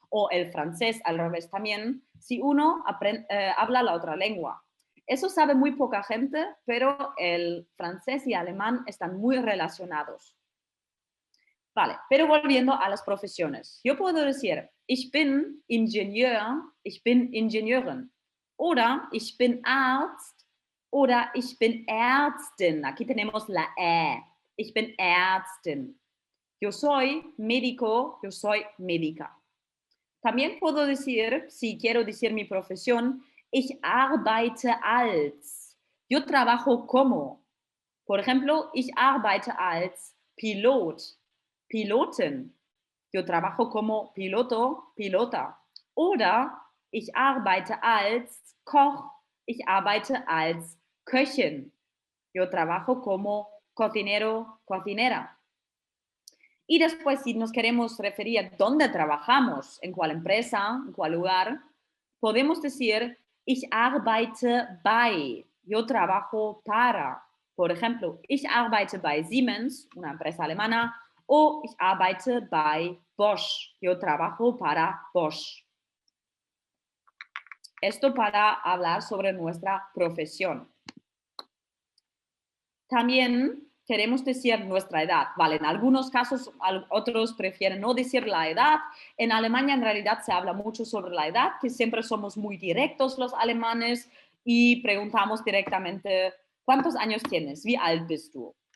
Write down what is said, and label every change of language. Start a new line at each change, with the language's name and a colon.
Spanish: o el francés al revés también, si uno habla la otra lengua. Eso sabe muy poca gente, pero el francés y alemán están muy relacionados. Vale, pero volviendo a las profesiones. Yo puedo decir,
German: ich bin Ingenieur, ich bin Ingenieurin. Oder ich bin Arzt oder ich bin Ärztin.
Spanish: Aquí tenemos la E.
German: Ich bin Ärztin.
Spanish: Yo soy médico, yo soy médica. También puedo decir, si quiero decir mi profesión,
German: ich arbeite als.
Spanish: Yo trabajo como. Por ejemplo,
German: ich arbeite als Pilot, Pilotin.
Spanish: Yo trabajo como piloto, pilota.
German: Oder ich arbeite als Koch, ich arbeite als Köchin.
Spanish: Yo trabajo como cocinero, cocinera. Y después, si nos queremos referir a dónde trabajamos, en cuál empresa, en cuál lugar, podemos decir,
German: ich arbeite bei.
Spanish: Yo trabajo para. Por ejemplo,
German: ich arbeite bei Siemens,
Spanish: una empresa alemana, o
German: ich arbeite bei Bosch.
Spanish: Yo trabajo para Bosch. Esto para hablar sobre nuestra profesión. También queremos decir nuestra edad. Vale, en algunos casos otros prefieren no decir la edad. En Alemania en realidad se habla mucho sobre la edad, que siempre somos muy directos los alemanes y preguntamos directamente, ¿cuántos años tienes?
German: ¿Wie alt bist du?